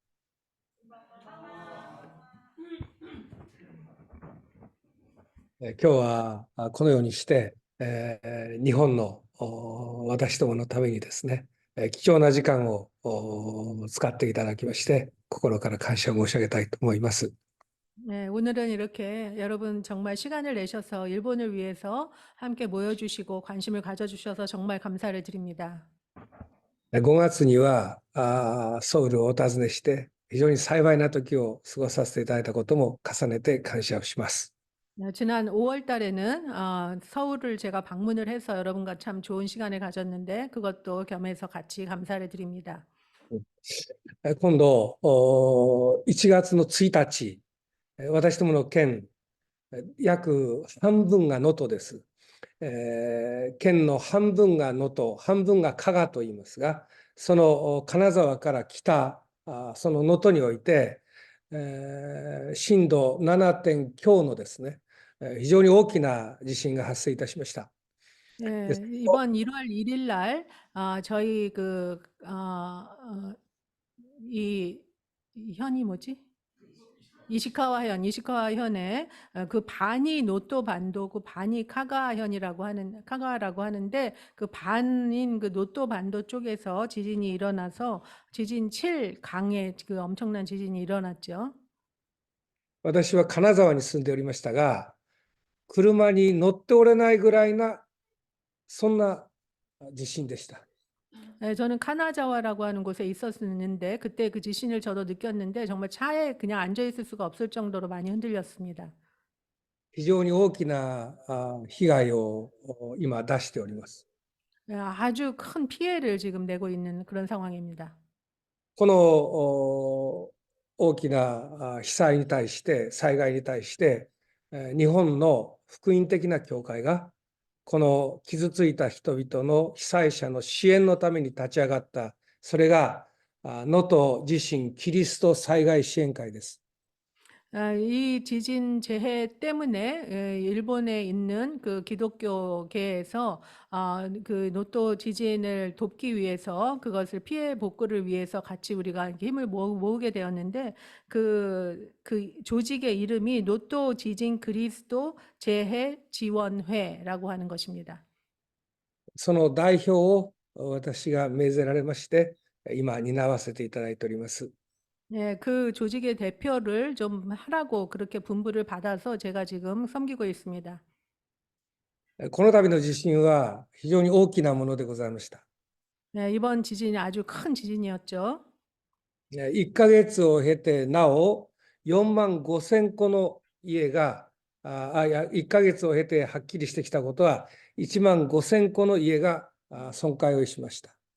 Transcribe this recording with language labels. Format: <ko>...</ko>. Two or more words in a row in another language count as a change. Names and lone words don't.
<ja>今日はこのようにして、日本の私どものためにですね、貴重な時間を使っていただきまして、心から感謝申し上げたいと思います。</ja> <ko>네, 오늘은 이렇게 여러분 정말 시간을 내셔서 일본을 위해서 함께 모여주시고 관심을 가져주셔서 정말 감사를 드립니다.</ko> <ja>5 月にはソウルをお訪ねして、非常に幸いな時を過ごさせていただいたことも重ねて感謝をします。</ja> <ko>지난 5월 달에는 서울을 제가 방문을 해서 여러분과 참 좋은 시간을 가졌는데 그것도 겸해서 같이 감사를 드립니다.</ko> <ja>今度1月の1日私どもの県、約半分が能登です。県の半分が能登、半分が加賀と言いますが、その金沢から北、その能登において、震度 7. 点強のですね、非常に大きな地震が発生いたしました。</ja> <ko>예, 이번 1월 1일 날 저희 이 현이 뭐지? 이시카와 현에 그 반이 노또 반도고 반이 카가라고 하는데 그 반인 그 노또 반도 쪽에서 지진이 일어나서 지진 7강의 그 엄청난 지진이 일어났죠.</ko> <ja>私は金沢に住んでおりましたが、車に乗っておれないぐらいな、そんな地震でした。</ja> <ko>네, 저는 카나자와라고 하는 곳에 있었는데 그때 그 지진을 저도 느꼈는데 정말 차에 그냥 앉아 있을 수가 없을 정도로 많이 흔들렸습니다.</ko> <ja>非常に大きな被害を今出しております。</ja> <ko>아주 큰 피해를 지금 내고 있는 그런 상황입니다.</ko> <ja>この大きな被災に対して、災害に対して、日本の福音的な教会が、この傷ついた人々の被災者の支援のために立ち上がった、それが能登地震キリスト災害支援会です。</ja> <ko>이 지진 재해 때문에 일본에 있는 그 기독교계에서 그 노또 지진을 돕기 위해서 그것을 피해 복구를 위해서 같이 우리가 이렇게 힘을 모으게 되었는데 그 조직의 이름이 노또 지진 그리스도 재해 지원회라고 하는 것입니다.</ko> <ja>その代表を私が命ぜられまして、今担わせていただいております。</ja> <ko>네, 그 조직의 대표를 좀 하라고 그렇게 분부를 받아서 제가 지금 섬기고 있습니다.</ko> <ja>この度の地震は非常に大きなものでございました。</ja> <ko>네, 이번 지진이 아주 큰 지진이었죠.</ko> <ja>1 ヶ月を経てなお4万5千個の家が1ヶ月を経てはっきりしてきたことは1万5千個の家が損壊をしました。</ja>